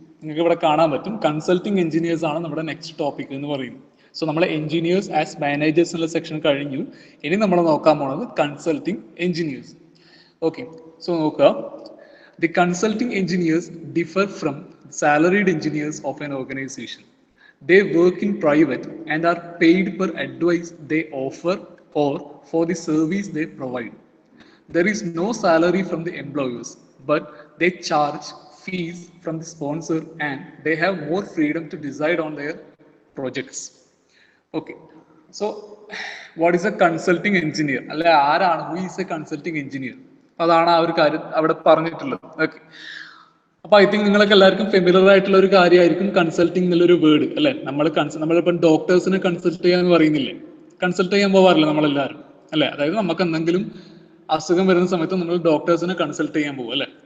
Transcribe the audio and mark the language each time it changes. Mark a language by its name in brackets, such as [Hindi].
[Malayalam] നിങ്ങൾക്ക് ഇവിടെ കാണാൻ പറ്റും, കൺസൾട്ടിങ് എഞ്ചിനീയേഴ്സ് ആണ് നമ്മുടെ നെക്സ്റ്റ് ടോപ്പിക് എന്ന് പറയുന്നത്. സോ നമ്മൾ എഞ്ചിനീയേഴ്സ് ആസ് മാനേജേഴ്സ് എന്നുള്ള സെക്ഷൻ കഴിഞ്ഞു. ഇനി നമ്മൾ നോക്കാൻ പോകുന്നത് കൺസൾട്ടിങ് എഞ്ചിനീയേഴ്സ്. [English] Okay, so നോക്കുക, the consulting engineers differ from salaried engineers of an organization. They work in private and are paid per advice they offer or for the service they provide. There is no salary from the employers, but they charge fees from the sponsor and they have more freedom to decide on their projects. Okay, so what is a consulting engineer? [Malayalam] അല്ലെ ആരാണ്, [English] who is a consulting engineer? [Malayalam] അതാണ് ആ ഒരു കാര്യം അവിടെ പറഞ്ഞിട്ടുള്ളത്. Okay, അപ്പൊ I think നിങ്ങൾക്ക് എല്ലാവർക്കും ഫെമിലർ ആയിട്ടുള്ള ഒരു കാര്യമായിരിക്കും കൺസൾട്ടിങ് എന്നുള്ളൊരു വേർഡ്, അല്ലെ? നമ്മളിപ്പം ഡോക്ടേഴ്സിനെ കൺസൾട്ട് ചെയ്യാന്ന് പറയുന്നില്ലേ, കൺസൾട്ട് ചെയ്യാൻ പോവാറില്ല നമ്മളെല്ലാവരും, അല്ലെ? അതായത് നമുക്ക് എന്തെങ്കിലും അസുഖം വരുന്ന സമയത്ത് നമ്മൾ ഡോക്ടേഴ്സിനെ കൺസൾട്ട് ചെയ്യാൻ പോകും, അല്ലെ?